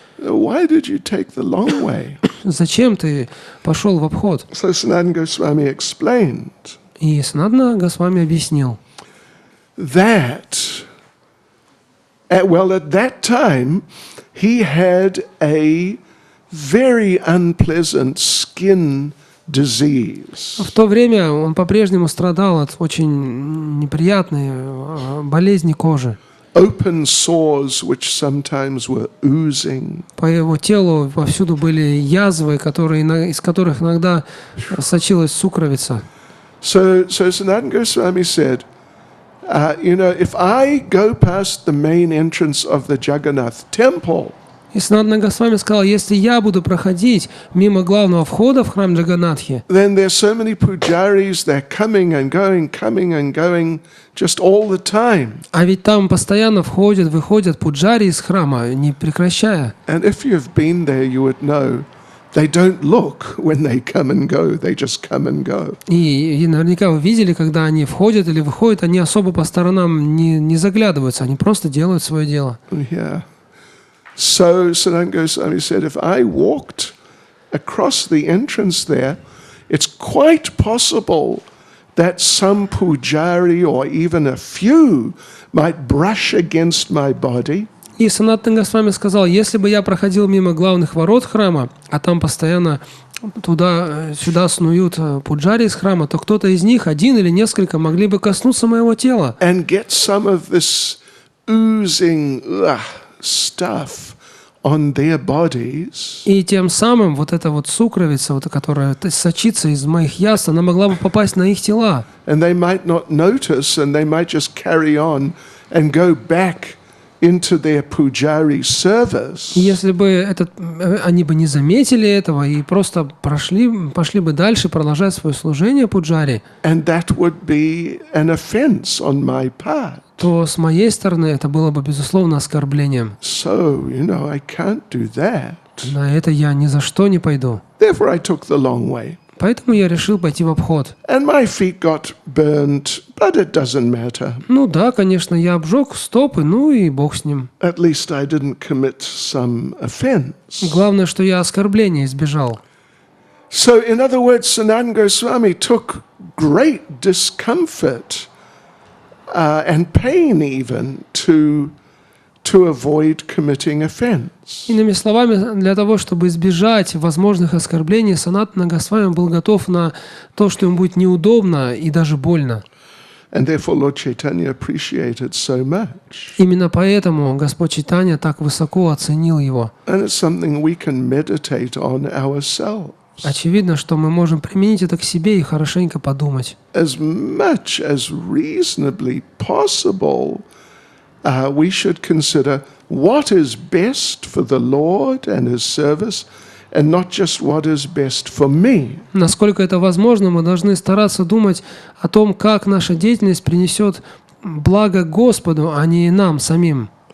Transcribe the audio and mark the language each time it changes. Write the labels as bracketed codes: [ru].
[en] Why did you take the long way? [ru] Зачем ты пошел в обход? [en] So Sanatana Goswami explained [ru] И Санатана Госвами объяснил, [en] that, at that time, he had a very unpleasant skin disease. [ru] в то время он по-прежнему страдал от очень неприятной болезни кожи. [en] Open sores which sometimes were oozing. [ru] По его телу повсюду были язвы, из которых иногда сочилась сукровица. [en] So Sanatana Goswami said, if I go past the main entrance of the Jagannath temple, [ru] И Санатана Госвами сказал, если я буду проходить мимо главного входа в храм Джаганнатхи, [en] then there's so many pujaris, they're coming and going just all the time. [ru] а ведь там постоянно входят, выходят пуджари из храма, не прекращая. [en] And if you've been there, you would know they don't look when they come and go, they just come and go. [ru] И наверняка вы видели, когда они входят или выходят, они особо по сторонам не заглядываются, они просто делают свое дело. [en] Yeah. So Sanatana Goswami said, if I walked across the entrance there, it's quite possible that some pujari or even a few might brush against my body. [ru] И Санатана Госвами сказал, если бы я проходил мимо главных ворот храма, а там постоянно туда-сюда снуют пуджари из храма, то кто-то из них, один или несколько, могли бы коснуться моего тела. [en] And get some of this oozing stuff on their bodies. [ru] И тем самым вот эта вот сукровица, которая сочится из моих язв, она могла бы попасть на их тела. [en] And they might not notice, and they might just carry on and go back into their pujari service. [ru] Если бы они бы не заметили этого и просто пошли бы дальше, продолжая свое служение пуджари, [en] And that would be an offense on my part. [ru] то с моей стороны это было бы, безусловно, оскорблением. [en] So, I can't do that. [ru] На это я ни за что не пойду. [en] Therefore, I took the long way. [ru] Поэтому я решил пойти в обход. [en] And my feet got burnt, but it doesn't matter. [ru] Ну да, конечно, я обжег стопы, ну и бог с ним. [en] At least I didn't commit some offense. [ru] Главное, что я оскорбления избежал. [en] So, in other words, Sanatana Goswami took great discomfort and pain even to avoid committing offense. [ru] Иными словами, для того, чтобы избежать возможных оскорблений, Санатана Госвами был готов на то, что ему будет неудобно и даже больно. [en] And therefore Lord Caitanya appreciated so much. [ru] Именно поэтому Господь Чайтанья так высоко оценил его. [en] And it's something we can meditate on ourselves. [ru] Очевидно, что мы можем применить это к себе и хорошенько подумать. [en] As much as reasonably possible, we should consider what is best for the Lord and His service, and not just what is best for me. [ru] Насколько это возможно, мы должны стараться думать о том, как наша деятельность принесет благо Господу, а не нам самим.